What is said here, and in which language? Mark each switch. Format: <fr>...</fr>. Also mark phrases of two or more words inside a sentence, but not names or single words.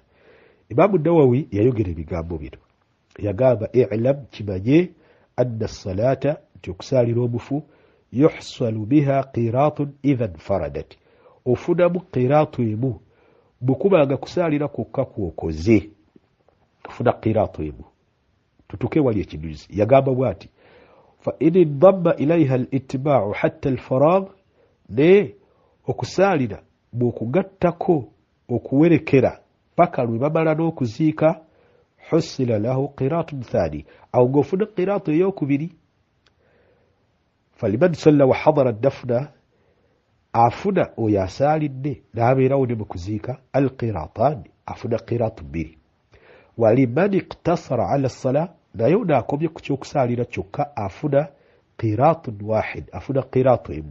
<lg>Imaamu Nawawi yayogera ebigambo bino yagamba i'lam kimanye</lg> <ar>أن الصلاة</ar> <lg>nti okusaalira omufu</lg> <ar>يحصل بها قيراط إذا انفردت</ar> <lg>ofunamu qiraatu emu bukubanga kusaalira kwokka kwokoze ofuna qiraatu emu. tutuke wali ekiduzi yagamba bwati</lg> <ar>فإن ضم إليها الاتباع حتى الفراغ</ar> <lg>ne okusaalira bwokugattako okuwerekera paka lwe bamala n'okuziika</lg> <ar>حصل له قيراط ثان</ar> <lg>aw ngofuna qiraatu eyokubiri.</lg> <ar>فلمن صلى وحضر الدفن</ar> <lg>afuna oyo asaalidde n'abeerawo ne mu kuziika al-qiratan afuna qiraatu 2</lg> <ar>ولمن اقتصر على الصلاة</ar> <lg>naye onaakomye ku kyokusaalira kyokka afuna</lg> <ar>قيراط واحد</ar> <lg>afuna qiraatu emu.</lg>